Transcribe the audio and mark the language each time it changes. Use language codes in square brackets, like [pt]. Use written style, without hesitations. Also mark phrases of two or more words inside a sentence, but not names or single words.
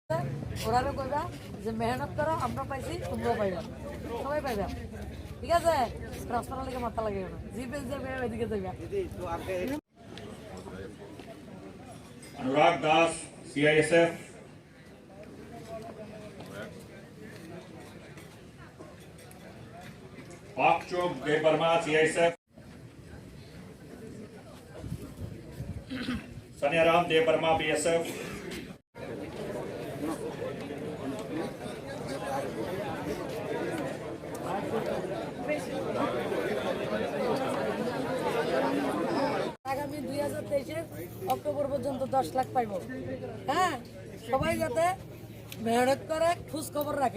[bn] ওরারে কইবা যে মেহনত করো, আমরা পাইছি তোমরাও পাইবা, সবাই পাইবা। ঠিক আছে, ট্রান্সফার লেগে মাথা লাগে না, জিপে যাবে ওইদিকে যাইবা। अनुराग दास CISF, पाकचोक देव वर्मा CISF, सन्याराम देव वर्मा BSF, আগামী 2023 অক্টোবর পর্যন্ত 10 লাখ পাইব। হ্যাঁ, সবাই যাতে মেহনত করে, খোঁজ খবর রাখে।